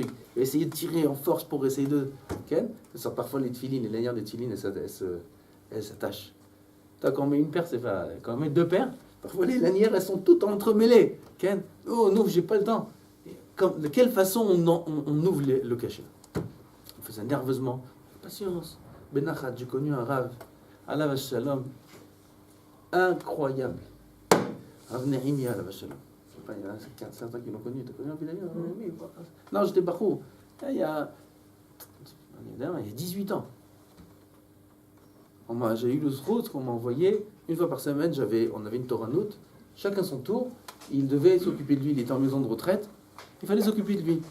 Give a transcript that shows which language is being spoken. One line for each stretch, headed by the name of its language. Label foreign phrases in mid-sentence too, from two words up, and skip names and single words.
French: Il va essayer de tirer en force pour essayer de... Ça sort parfois les tefilines, les lanières des tefilines, elles s'attachent. Quand on met une paire, c'est pas... Quand on met 2 paires, parfois les lanières, elles sont toutes entremêlées. Oh non, j'ai pas le temps. De quelle façon on ouvre le cachet? On fait ça nerveusement. Patience. Benachat, j'ai connu un rave
Hebrew: עליו השלום,
French: incroyable. Rav Nehemia,
Hebrew: עליו השלום.
French: Il y en a certains qui l'ont connu. Tu as connu Rav Nehemia? Oui. Non, j'étais Bachour. Il y a 18 ans. J'ai eu le zrout qu'on m'a envoyé. Une fois par semaine, on avait une Toranout. Chacun son tour. Il devait s'occuper de lui. Il était en maison de retraite. Il fallait s'occuper de lui.